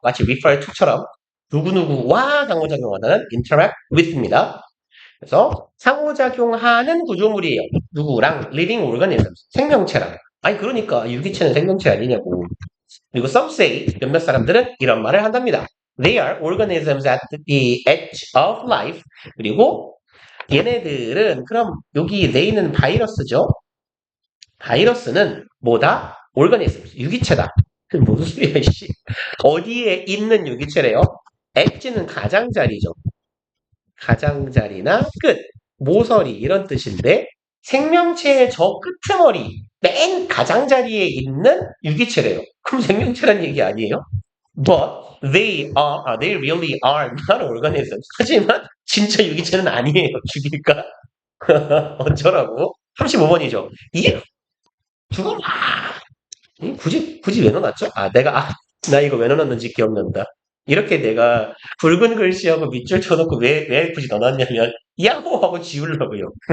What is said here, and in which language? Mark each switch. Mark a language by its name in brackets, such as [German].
[Korean] 마치 refer to처럼 누구누구와 상호작용하는 interact with입니다. 그래서 상호작용하는 구조물이에요. 누구랑 [English] living organisms [Korean] 생명체랑. 아니 그러니까 유기체는 생명체 아니냐고. 그리고 [English] some say [Korean] 몇몇 사람들은 이런 말을 한답니다. [English] They are organisms at the edge of life. [Korean] 그리고 얘네들은 그럼 여기 they는 바이러스죠. 바이러스는 뭐다? organism 유기체다. 그 무슨 소리야 씨. 어디에 있는 유기체래요? edge는 가장자리죠. 가장자리나 끝, 모서리 이런 뜻인데 생명체의 저 끄트머리 맨 가장자리에 있는 유기체래요. 그럼 생명체란 얘기 아니에요? [English] But they really are not organisms. [Korean] 하지만 진짜 유기체는 아니에요. 죽일까? 어쩌라고? 35번이죠. 이 죽어라. 굳이 왜 넣어놨죠? 나 이거 왜 넣어놨는지 기억난다. 이렇게 내가 붉은 글씨하고 밑줄 쳐놓고 왜 굳이 넣어놨냐면 야호 하고 지우려고요.